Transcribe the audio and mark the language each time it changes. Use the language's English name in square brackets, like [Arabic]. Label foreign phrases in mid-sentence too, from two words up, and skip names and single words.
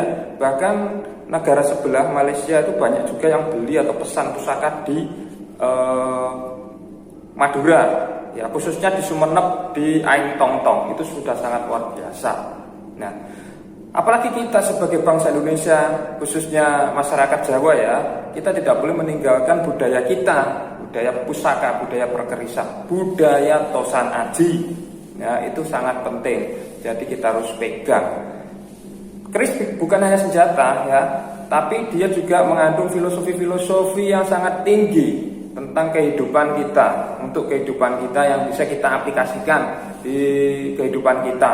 [Indonesian] Bahkan negara sebelah Malaysia itu banyak juga yang beli atau pesan pusaka di Madura ya, khususnya di Sumenep, di Aing Tong Tong, itu sudah sangat luar biasa. Nah, apalagi kita sebagai bangsa Indonesia, khususnya masyarakat Jawa ya, kita tidak boleh meninggalkan budaya kita, budaya pusaka, budaya perkerisan, budaya tosan aji ya, itu sangat penting. Jadi kita harus pegang. Keris bukan hanya senjata ya, tapi dia juga mengandung filosofi-filosofi yang sangat tinggi tentang kehidupan kita, untuk kehidupan kita yang bisa kita aplikasikan di kehidupan kita.